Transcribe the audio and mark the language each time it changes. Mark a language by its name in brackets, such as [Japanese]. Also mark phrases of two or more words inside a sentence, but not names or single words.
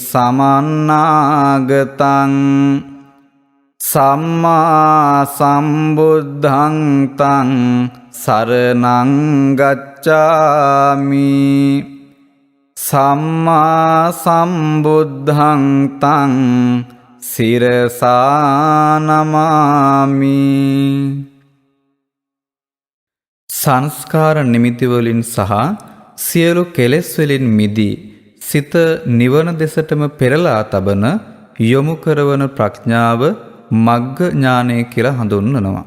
[Pali] සමන්නාගතං සම්මා සම්බුද්ධං තං සරණං ගච්ඡාමි සම්මා සම්බුද්ධං තං සිරසා නමාමි. [Sinhala] සංස්කාර නිමිති වලින් සහ සියලු කෙලෙස් වලින් මිදී සිත නිවන දෙසටම පෙරලා තබන යොමු කරවන ප්‍රඥාව මග්ග ඥානය කියලා හඳුන්වනවා.